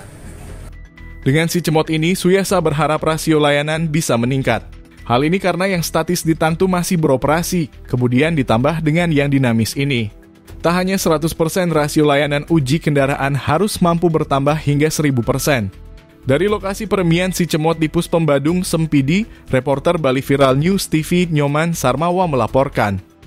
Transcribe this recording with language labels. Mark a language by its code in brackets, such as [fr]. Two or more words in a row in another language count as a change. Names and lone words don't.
[id] Dengan si Cemot ini, Suyasa berharap rasio layanan bisa meningkat. Hal ini karena yang statis di Tantu masih beroperasi, kemudian ditambah dengan yang dinamis ini. Tak hanya 100% rasio layanan uji kendaraan harus mampu bertambah hingga 1000%. Dari lokasi peremian si Cemot di Puspem Badung, Sempidi, reporter Bali Viral News TV Nyoman Sarmawa melaporkan.